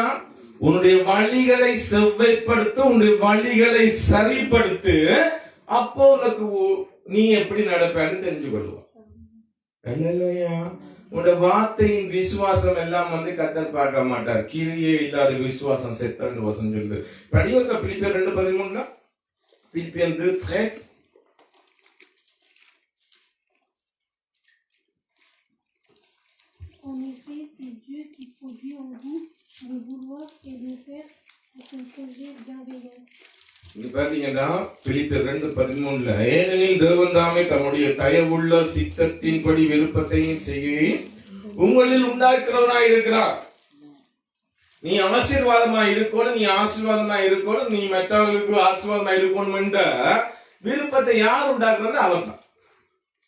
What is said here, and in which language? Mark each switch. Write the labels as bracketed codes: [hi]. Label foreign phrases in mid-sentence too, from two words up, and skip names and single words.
[ta] உன்னுடைய வழிகளை செவ்வைப்படுத்து, உன்னுடைய வழிகளை சரிப்படுத்து. அப்போ உனக்கு நீ எப்படி நடப்பேன்னு தெரிஞ்சு கொள்ளுவான். அல்லேலூயா. உன்னோட வார்த்தையின் விசுவாசம் எல்லாம் கர்த்தர் பார்க்க மாட்டார். கிரியே இல்லாத விசுவாசம் செத்தன்னு வசனம் சொல்லுது. படிங்க பிலிப்பியர் 2:13. [fr] Philippiens 2:13. En effet, c'est Dieu qui produit en vous le vouloir et le faire à son projet bienveillant. [ta] இங்க பாத்தீங்கன்னா பிலிப்பியர் 2:13, ஏனெனில் தேவன் தாமே தம்முடைய தயவுள்ள சித்தத்தின்படி விருப்பத்தையும் செய்ய உங்களில் உண்டாக்குறவனாய் இருக்கிறார். நீ ஆசீர்வாதமா இருக்கணும், நீ ஆசீர்வாதமா இருக்கணும், நீ மற்றவர்களுக்கு ஆசீர்வாதமா இருக்கணும் என்ற விருப்பத்தை யார் உண்டாக்குறது?